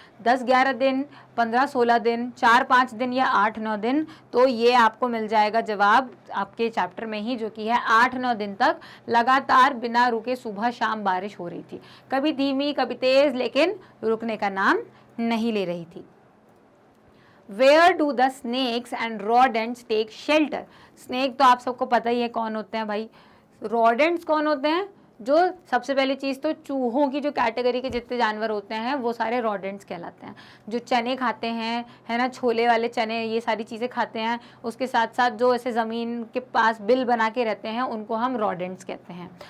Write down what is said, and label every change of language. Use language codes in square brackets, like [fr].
[hi] 10-11 दिन, 15-16 दिन, 4-5 दिन या 8-9 दिन? तो ये आपको मिल जाएगा जवाब आपके चैप्टर में ही, जो कि है 8-9 दिन तक लगातार बिना रुके सुबह शाम बारिश हो रही थी। कभी धीमी कभी तेज, लेकिन रुकने का नाम नहीं ले रही थी। [en] Where do the snakes and rodents take shelter? [hi] Snake तो आप सबको पता ही है कौन होते हैं भाई। rodents कौन होते हैं? जो सबसे पहली चीज़ तो चूहों की जो कैटेगरी के जितने जानवर होते हैं वो सारे rodents कहलाते हैं। जो चने खाते हैं, है ना, छोले वाले चने, ये सारी चीज़ें खाते हैं। उसके साथ साथ जो ऐसे ज़मीन के पास बिल बना के रहते हैं उनको हम rodents कहते हैं।